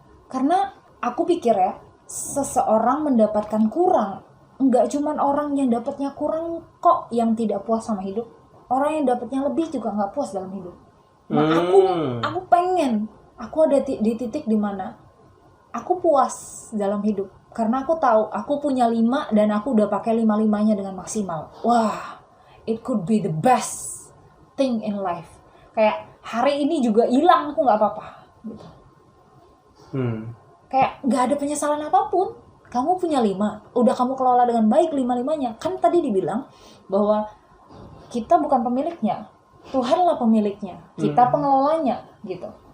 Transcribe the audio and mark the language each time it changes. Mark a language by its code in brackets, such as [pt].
[id] Karena aku pikir ya, seseorang mendapatkan kurang, enggak cuman orang yang dapatnya kurang kok yang tidak puas sama hidup. Orang yang dapatnya lebih juga enggak puas dalam hidup. Nah, aku pengen, aku ada di titik di mana aku puas dalam hidup. Karena aku tahu aku punya 5 dan aku udah pakai 5-5-nya dengan maksimal. [en] Wah, it could be the best thing in life. [id] Kayak hari ini juga hilang aku nggak apa-apa. Gitu. Kayak nggak ada penyesalan apapun. Kamu punya 5, udah kamu kelola dengan baik 5-5-nya. Kan tadi dibilang bahwa kita bukan pemiliknya, Tuhanlah pemiliknya, kita pengelolanya, gitu.